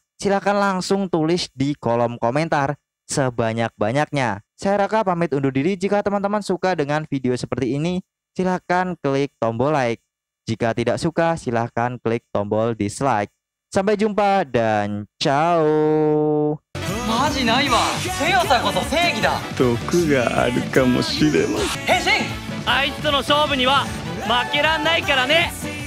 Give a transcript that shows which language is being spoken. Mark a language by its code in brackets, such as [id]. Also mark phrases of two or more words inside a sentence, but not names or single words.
[id] Silahkan langsung tulis di kolom komentar sebanyak-banyaknya. Saya Raka pamit undur diri. Jika teman-teman suka dengan video seperti ini, silahkan klik tombol like. Jika tidak suka, silahkan klik tombol dislike. Sampai jumpa dan ciao. [ja] マジないわ。強さこそ正義だ。毒があるかもしれません。変身。あいつとの勝負には負けらんないからね。